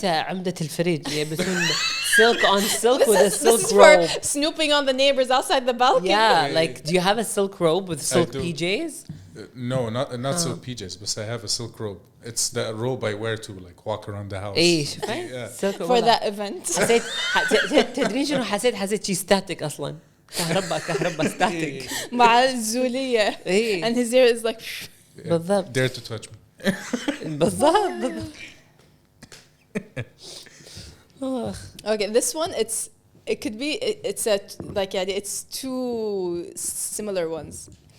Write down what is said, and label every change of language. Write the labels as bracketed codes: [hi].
[ar] حسيتها عمدة الفريج يلبسون [en] silk on silk with a silk this is robe. for snooping on the neighbors outside the balcony. Yeah, like do you have a silk robe with silk PJs? No, not silk PJs, but I have a silk robe. It's the robe I wear to like walk around the house. For that event. [ar] حسيت تدرين شنو حسيت شي static أصلاً. كهرباء static. مع الزولية. [en] And his hair is like. [ar] بالضبط. [en] Dare to touch me. [ar] بالضبط. [en] Okay, this one it's it's 2 similar ones.